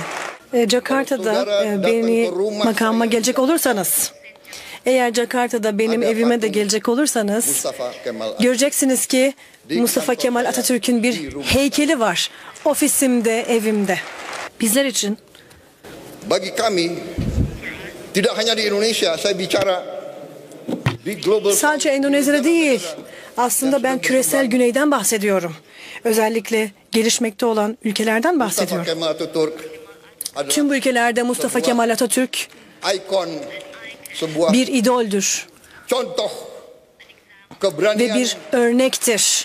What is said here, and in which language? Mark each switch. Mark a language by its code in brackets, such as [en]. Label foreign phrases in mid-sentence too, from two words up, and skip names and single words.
[tr] Jakarta'da beni makamıma gelecek olursanız, eğer Jakarta'da benim evime de gelecek olursanız göreceksiniz ki Mustafa Kemal Atatürk'ün bir heykeli var. Ofisimde, evimde. Bizler için [id] bagi kami tidak hanya di Indonesia, saya bicara [tr] sadece Endonezya'da değil, aslında ben küresel güneyden bahsediyorum. Özellikle gelişmekte olan ülkelerden bahsediyorum. Tüm bu ülkelerde Mustafa Kemal Atatürk bir idoldür ve bir örnektir.